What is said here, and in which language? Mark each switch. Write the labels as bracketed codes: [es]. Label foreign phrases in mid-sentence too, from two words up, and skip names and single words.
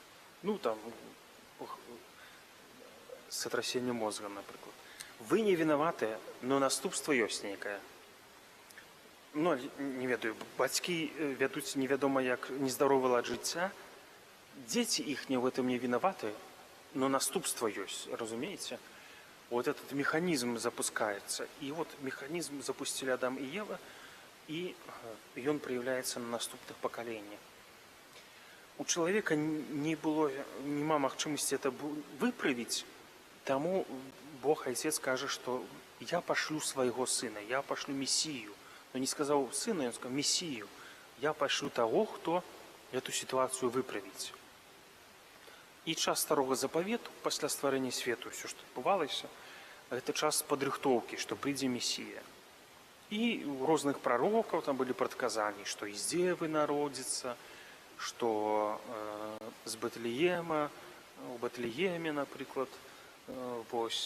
[be] Ну, там, сотрасенне мозга, напрыклад. Вы не вінаватыя, но наступства ёсць нейкае. Ну, не ведаю, бацькі вядуць невядома як нездаровы лад жыцця, дзеці іхнія ў гэтым не вінаваты, но наступства ёсць, разумееце? [ru] Вот этот механизм запускается. И вот механизм запустили Адам и Ева, и он проявляется на наступных поколениях. У человека [be] нема магчымасці [ru] это выправить, тому Бог Отец скажет, что я пошлю своего сына, я пошлю Мессию. Но не сказал сына, он сказал Мессию. Я пошлю того, кто эту ситуацию выправить. [be] І час старого запавету, пасля стварэння свету, все, што адбывалася, гэта час падрыхтоўкі, што прыйдзе Месія. І у розных прарокаў там былі прадказанні, што з Дзевы народзіцца, што з Бэтлеема, у Бэтлееме, напрыклад, вось.